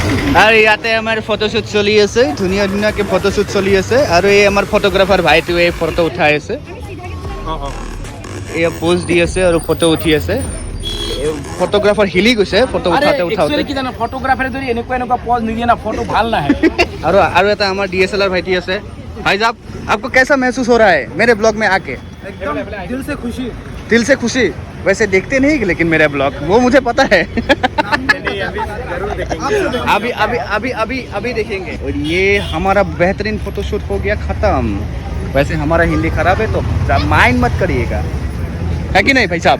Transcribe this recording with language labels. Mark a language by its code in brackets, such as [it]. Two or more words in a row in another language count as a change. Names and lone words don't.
[as] আৰু ইয়াতে আমাৰ ফটোশ্বুট চলি আছে, ধুনীয়া ধুনীয়াকৈ ফটোশ্বুট চলি আছে। আৰু এই আমাৰ ফটোগ্ৰাফাৰ ভাইটোৱে ফটো উঠাই আছে, এয়া পোজ দি আছে আৰু ফটো উঠি আছে। ফটোগ্ৰাফাৰ হিলি গৈছে ফটো উঠাওঁতে উঠাওঁতে। কি জানো ফটোগ্ৰাফাৰে যদি এনেকুৱা এনেকুৱা পজ নিদিয়ে না ফটো ভাল নাহে। আৰু এটা আমাৰ DSLR ভাইটি আছে। [hi] भाई साहब आपको कैसा महसूस हो रहा है मेरे ब्लॉग में आके? एकदम दिल से खुशी। दिल से खुशी। वैसे देखते नहीं लेकिन मेरा ब्लॉग, वो मुझे पता है। अभी अभी अभी अभी अभी देखेंगे। और ये हमारा बेहतरीन फोटोशूट हो गया खत्म। वैसे हमारा हिंदी खराब है तो माइंड मत करिएगा, है कि नहीं भाई साहब?